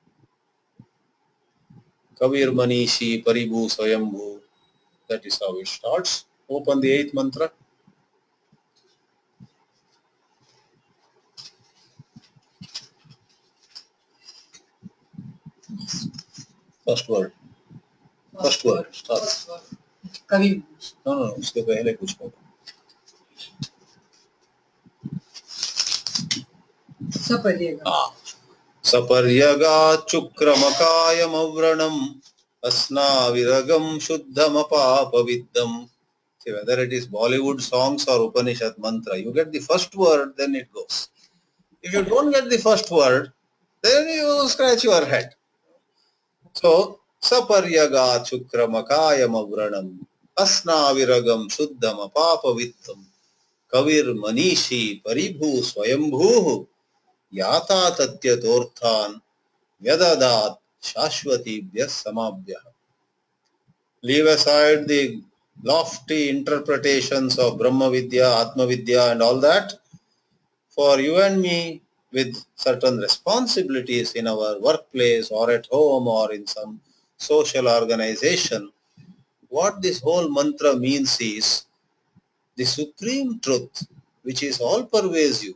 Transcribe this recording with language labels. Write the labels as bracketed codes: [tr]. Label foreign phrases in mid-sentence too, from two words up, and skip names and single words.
[sa] कविर् मनीषी परिभूः स्वयम्भूः. [en] That is how it starts. Open the 8th mantra. First word. First word. Start. [sa] कवि [hi] No, उसके पहले कुछ होगा. [sa] सपर्यगा चुक्रमकायम अव्रणम अस्नाविरगम शुद्धमपापविद्धम. [en] See, whether it is Bollywood songs or Upanishad mantra, you get the first word, then it goes. If you don't get the first word, then you scratch your head. So, [sa] सपर्यगा शुक्रमकायम् अव्रणम् अस्नाविरम् शुद्धम् अपापविद्धम् कविर् मनीषी परिभूः स्वयम्भूः याथा तथ्यतोऽर्थान् व्यदधात् शाश्वतीभ्यः समाभ्यः. [en] Leave aside the lofty interpretations of Brahma Vidya, Atma Vidya and all that. For you and me, with certain responsibilities in our workplace or at home or in some social organization, what this whole mantra means is the supreme truth, which is all pervasive.